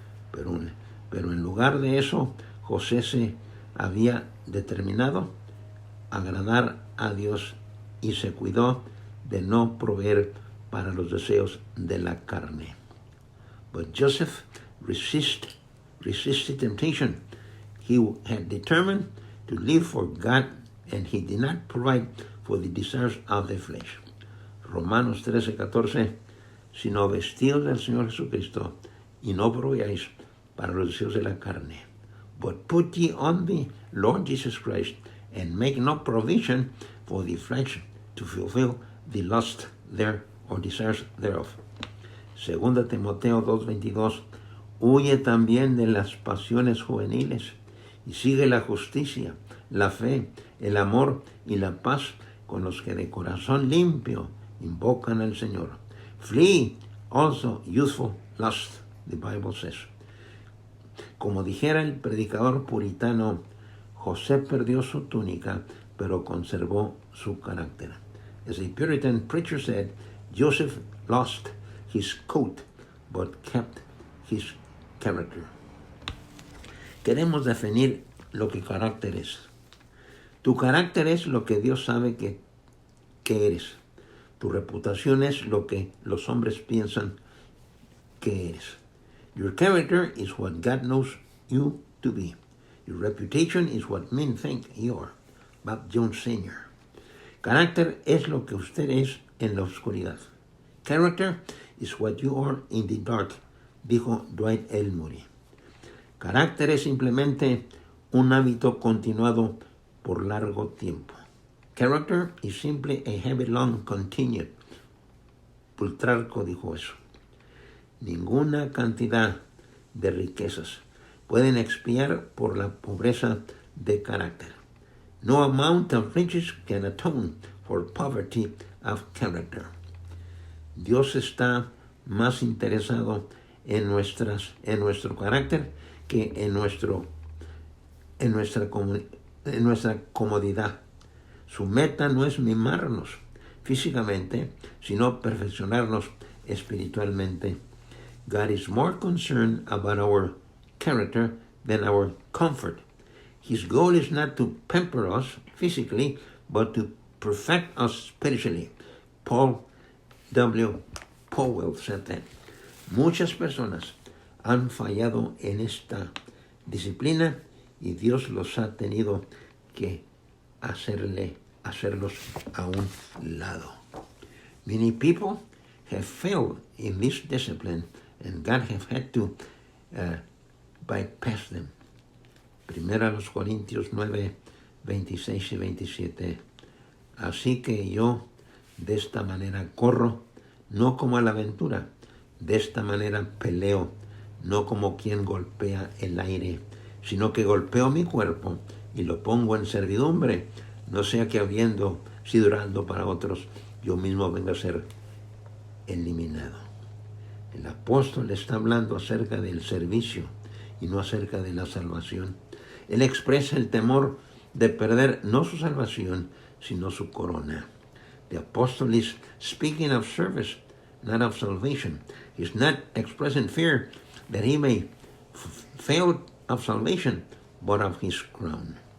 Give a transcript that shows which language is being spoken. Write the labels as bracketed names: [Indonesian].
[Spanish] Pero en lugar de eso, José se había determinado a agradar a Dios y se cuidó de no proveer para los deseos de la carne. [English] But Joseph resisted temptation. He had determined to live for God, and he did not provide for the desires of the flesh. [Spanish] Romanos 13:14, sino vestidos del Señor Jesucristo, y no proveáis para los deseos de la carne. [English] But put ye on the Lord Jesus Christ, and make no provision for the flesh to fulfill the lust there or desires thereof. [Spanish] Segunda Timoteo 2:22, huye también de las pasiones juveniles, y sigue la justicia, la fe, el amor y la paz con los que de corazón limpio invocan al Señor. [English] Flee also youthful lust, the Bible says. [Spanish] Como dijera el predicador puritano, José perdió su túnica, pero conservó su carácter. [English] As a Puritan preacher said, Joseph lost his coat, but kept his character. [Spanish] Queremos definir lo que carácter es. Tu carácter es lo que Dios sabe que eres. Tu reputación es lo que los hombres piensan que eres. [English] Your character is what God knows you to be. Your reputation is what men think you are. Bob Jones Sr. [Spanish] Carácter es lo que usted es en la oscuridad. [English] Character is what you are in the dark, [Spanish] dijo [English] Dwight Elmore. [Spanish] Carácter es simplemente un hábito continuado por largo tiempo. [English] Character is simply a habit long continued. [Spanish] Plutarco dijo eso. Ninguna cantidad de riquezas pueden expiar por la pobreza de carácter. [English] No amount of riches can atone for poverty of character. [Spanish] Dios está más interesado en nuestro carácter que en nuestra comodidad. Su meta no es mimarnos físicamente, sino perfeccionarnos espiritualmente. [English] God is more concerned about our character than our comfort. His goal is not to pamper us physically, but to perfect us spiritually. Paul W. Powell said that. [Spanish] Muchas personas han fallado en esta disciplina y Dios los ha tenido que hacerlos a un lado. [English] Many people have failed in this discipline and God have had to bypass them. [Spanish] Primera los Corintios 9, 26 y 27. Así que yo de esta manera corro, no como a la aventura, de esta manera peleo, no como quien golpea el aire, sino que golpeo mi cuerpo y lo pongo en servidumbre, no sea que habiendo sido heraldo para otros, yo mismo venga a ser eliminado. El apóstol está hablando acerca del servicio y no acerca de la salvación. Él expresa el temor de perder no su salvación, sino su corona. [English] The apostle is speaking of service, not of salvation. He's not expressing fear that he may fail of salvation, but of his crown.